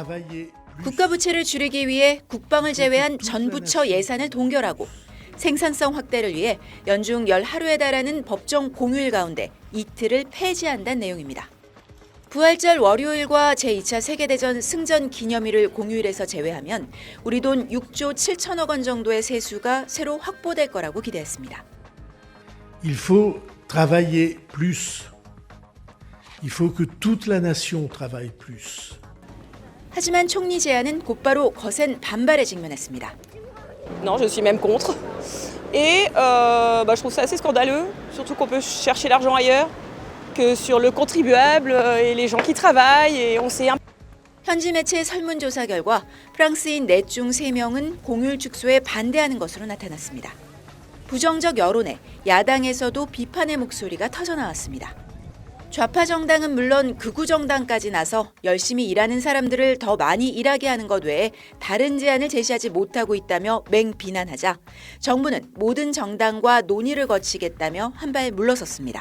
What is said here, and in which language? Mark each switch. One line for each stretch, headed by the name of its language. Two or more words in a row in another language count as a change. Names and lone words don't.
Korean: 국가 부채를 줄이기 위해 국방을 제외한 전 부처 예산을 동결하고 생산성 확대를 위해 연중 열 하루에 달하는 법정 공휴일 가운데 이틀을 폐지한다는 내용입니다. 부활절 월요일과 제2차 세계대전 승전 기념일을 공휴일에서 제외하면 우리 돈 6조 7천억 원 정도의 세수가 새로 확보될 거라고 기대했습니다.
French: Il faut travailler plus. Il faut que toute la nation travaille plus.
Korean: 하지만 총리 제안은 곧바로 거센 반발에 직면했습니다.
French: Non, je suis même contre. Et je trouve ça assez scandaleux, surtout qu'on peut chercher l'argent ailleurs que sur le contribuable et les gens qui travaillent. Et on sait.
Korean: 현지 매체 설문조사 결과 프랑스인 4 중 3명은 공휴일 축소에 반대하는 것으로 나타났습니다. 부정적 여론에 야당에서도 비판의 목소리가 터져나왔습니다. 좌파 정당은 물론 극우 정당까지 나서 열심히 일하는 사람들을 더 많이 일하게 하는 것 외에 다른 제안을 제시하지 못하고 있다며 맹비난하자 정부는 모든 정당과 논의를 거치겠다며 한 발 물러섰습니다.